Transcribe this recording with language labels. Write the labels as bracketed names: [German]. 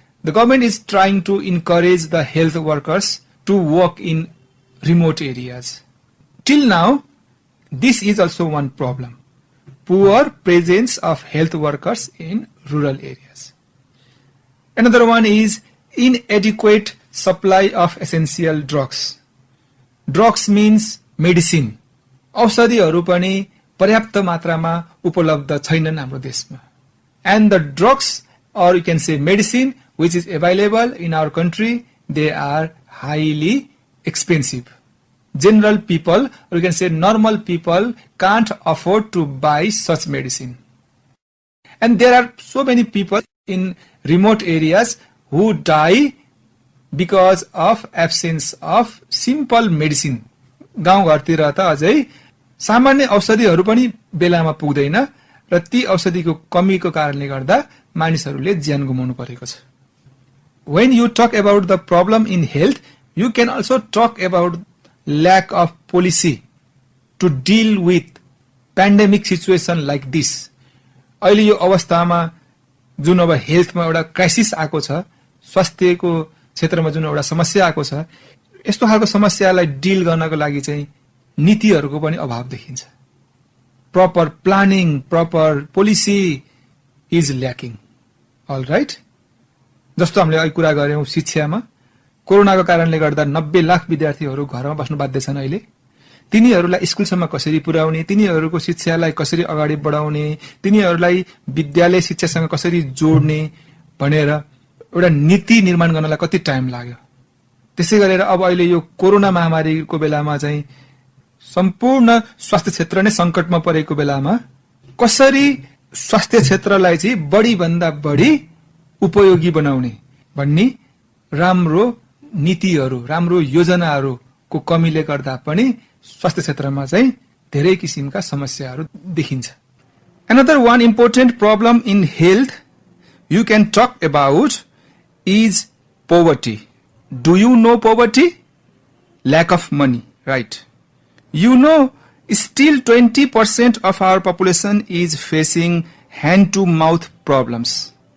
[English] The government is trying to encourage the health workers to work in remote areas. Till now, this is also one problem. Poor presence of health workers in rural areas. Another one is inadequate supply of essential drugs. Drugs means medicine. [Nepali] औषधिहरू पनि पर्याप्त मात्रामा उपलब्ध छैनन् हाम्रो देशमा. [English] And the drugs, or you can say medicine, which is available in our country, they are highly expensive. General people, or you can say normal people, can't afford to buy such medicine. And there are so many people in remote areas who die because of absence of simple medicine. [Nepali] गाउँघरतिर त अझै सामान्य औषधिहरू पनि बेलामा पुग्दैन र ती औषधिको कमीको कारणले गर्दा मानिसहरूले ज्यान गुमाउनु परेको छ. [English] When you talk about the problem in health, you can also talk about lack of policy to deal with pandemic situation like this. [Nepali] अहिले यो अवस्थामा जुन अब हेल्थमा एउटा क्राइसिस आएको छ, स्वास्थ्यको क्षेत्रमा जुन एउटा समस्या आएको छ, यस्तो खालको समस्यालाई डिल गर्नको लागि चाहिँ नीतिहरूको पनि अभाव देखिन्छ. [English] Proper planning, proper policy is lacking. All right. [Nepali] जस्तो हामीले अहिले कुरा गर्यौं शिक्षामा, कोरोनाको कारणले गर्दा 90 लाख विद्यार्थीहरू घरमा बस्नु बाध्य छन्. अहिले तिनीहरूलाई स्कुलसम्म कसरी पुर्याउने, तिनीहरूको शिक्षालाई कसरी अगाडि बढाउने, तिनीहरूलाई विद्यालय शिक्षासँग कसरी जोड्ने भनेर एउटा नीति निर्माण गर्नलाई कति टाइम लाग्यो. त्यसै गरेर अब अहिले यो कोरोना महामारीको बेलामा चाहिँ सम्पूर्ण स्वास्थ्य क्षेत्र नै संकटमा परेको बेलामा कसरी स्वास्थ्य क्षेत्रलाई चाहिँ बढी भन्दा बढी उपयोगी बनाउने भन्ने राम्रो नीतिहरू, राम्रो योजनाहरूको कमीले गर्दा पनि स्वास्थ्य क्षेत्रमा चाहिँ धेरै किसिमका समस्याहरू देखिन्छ. [English] Another one important problem in health you can talk about is poverty. Do you know poverty? Lack of money, right? You know, still 20% of our population is facing hand-to-mouth problems.